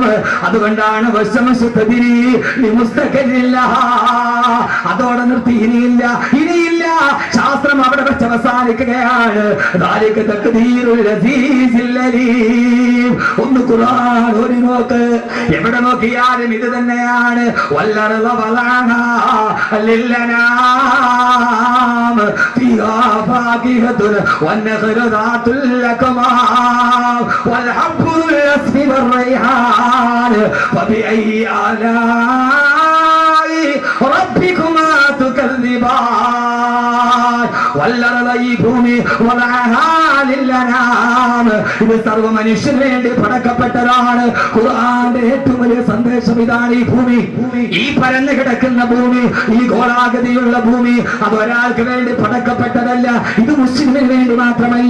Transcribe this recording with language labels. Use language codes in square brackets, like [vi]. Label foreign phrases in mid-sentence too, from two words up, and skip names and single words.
[ml] അതുകൊണ്ടാണ് അതോടെ നിർത്തി. ഇനിയില്ല. ശാസ്ത്രം അവിടെ വെച്ച് അവസാനിക്കുകയാണ്. ഒന്ന് ഖുർആൻ ഒരു നോക്ക്, എവിടെ നോക്കിയാലും ഇത് തന്നെയാണ്. [ar] فبأي آلاء ربكما تكذبان والأرض [ml] ഭൂമി ഇത് സർവ മനുഷ്യന് വേണ്ടി പടക്കപ്പെട്ടതാണ്. ഖുർആന്റെ ഏറ്റവും വലിയ സന്ദേശം ഇതാണ്. ഈ ഭൂമി, ഈ പരന്നു കിടക്കുന്ന ഭൂമി, ഈ ഗോളാകൃതിയുള്ള ഭൂമി, അത് ഒരാൾക്ക് വേണ്ടി പടക്കപ്പെട്ടതല്ല. ഇത് മുസ്ലിമിന് വേണ്ടി മാത്രമല്ല.